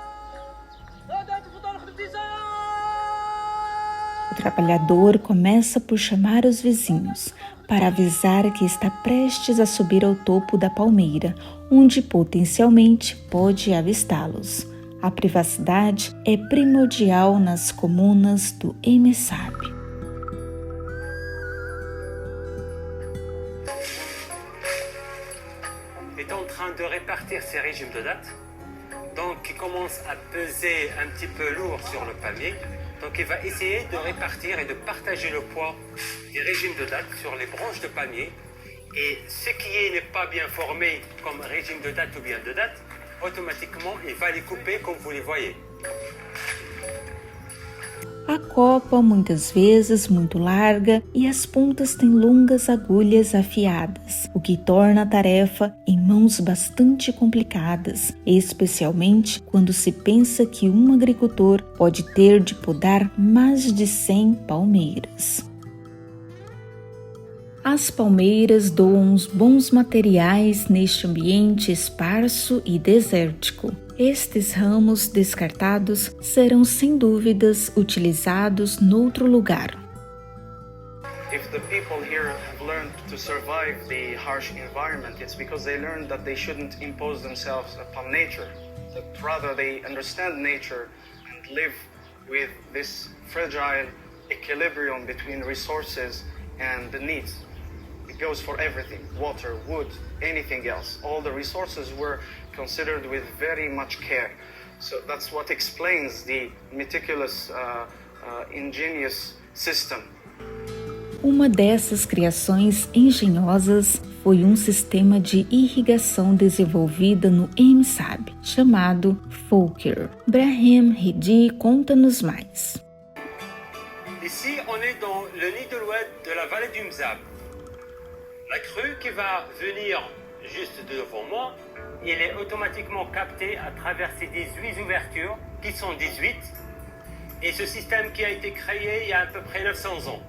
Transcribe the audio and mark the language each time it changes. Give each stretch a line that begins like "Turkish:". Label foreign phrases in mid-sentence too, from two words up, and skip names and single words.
Portuguese: O trabalhador começa por chamar os vizinhos, para avisar que está prestes a subir ao topo da palmeira, onde potencialmente pode avistá-los. A privacidade é primordial nas comunas do EMSAB.
French: Est en train de répartir ces régimes de date, donc qui commence à peser un petit peu lourd sur le palmier. Donc il va essayer de répartir et de partager le poids des régimes de date sur les branches de palmier. Et ce qui n'est pas bien formé comme régime de date ou bien de date, automatiquement il va les couper comme vous les voyez.
Portuguese: A copa, muitas vezes muito larga, e as pontas têm longas agulhas afiadas, o que torna a tarefa em mãos bastante complicadas, especialmente quando se pensa que um agricultor pode ter de podar mais de 100 palmeiras. As palmeiras doam os bons materiais neste ambiente esparso e desértico. Estes ramos descartados serão sem dúvidas utilizados noutro lugar.
English: If the people here have learned to survive the harsh environment, it's because they learned that they shouldn't impose themselves upon nature, that rather they understand nature and live with this fragile equilibrium between resources and the needs. It goes for everything, water, wood, anything else. All the resources were considered with very much care. So that's what explains the meticulous, ingenious system.
Portuguese: Uma dessas criações engenhosas foi um sistema de irrigação desenvolvida no EMSAB, chamado Fouker. Brahim Hedi conta-nos mais.
French: Ici, on est dans le nid de l'oued de la vallée du Mzab. La crue qui va venir juste devant moi, il est automatiquement capté à travers ces 18 ouvertures, qui sont 18, et ce système qui a été créé il y a à peu près 900 ans.